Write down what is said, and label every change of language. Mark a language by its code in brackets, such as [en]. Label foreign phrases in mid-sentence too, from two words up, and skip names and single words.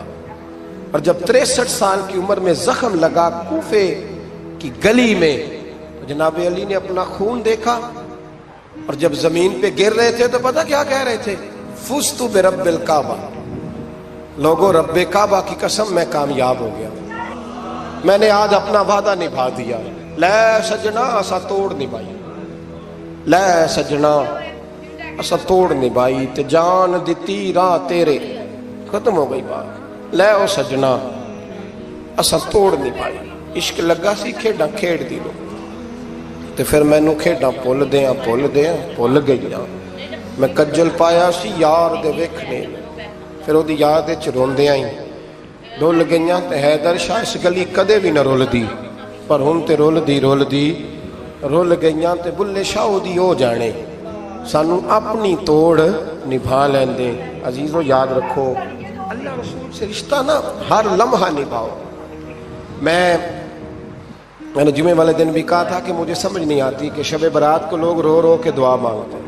[ur] اور جب 63 سال کی عمر میں زخم لگا کوفے کی گلی میں تو جناب علی نے اپنا خون دیکھا اور جب زمین پہ گر رہے تھے تو پتہ کیا کہہ رہے تھے؟ [ar] فزت برب الکعبہ، [ur] لوگوں رب کعبہ کی قسم میں کامیاب ہو گیا، میں نے آج اپنا وعدہ نبھا دیا. [pa] لے سجنا اسا توڑ نبھائی، لے سجنا اسا توڑ نبھائی تے جان دتی راہ تیرے. [ur] ختم ہو گئی بات. [pa] لے او سجنا اسا توڑ نبھائی. عشق لگا سی کھیڈاں کھیڑ دی لو تے پھر مینوں کھیڈاں بھول گئیاں. میں کجل پایا سی یار دے ویکھنے، پھر وہ یاد روندیاں ہی رول گئیاں. تے حیدر شاہ اس گلی کدے بھی نہ رول دی پر ہن تے رول گئیاں. تے بلے شاہ دی ہو جانے، سانو اپنی توڑ نبھا لیندے. [ur] عزیزو یاد رکھو اللہ رسول سے رشتہ نا ہر لمحہ نبھاؤ. میں نے جمعے والے دن بھی کہا تھا کہ مجھے سمجھ نہیں آتی کہ شب برات کو لوگ رو رو کے دعا مانگتے ہیں.